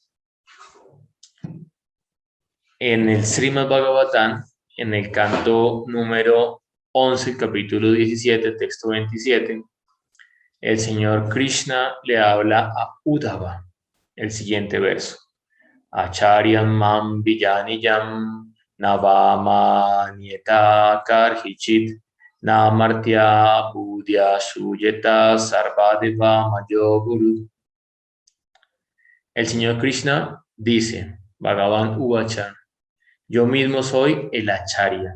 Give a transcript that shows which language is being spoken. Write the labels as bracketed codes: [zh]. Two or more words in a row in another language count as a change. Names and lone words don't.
[es] En el Srimad Bhagavatam, en el canto número 11, capítulo 17, texto 27, el Señor Krishna le habla a Uddhava, el siguiente verso. [sa] Acharyam mam villaniyam navama nieta karhichit namartya budhya suyeta sarvadeva mayo guru. [es] El Señor Krishna dice, [sa] Bhagavan Uvacha, [es] yo mismo soy el acharya.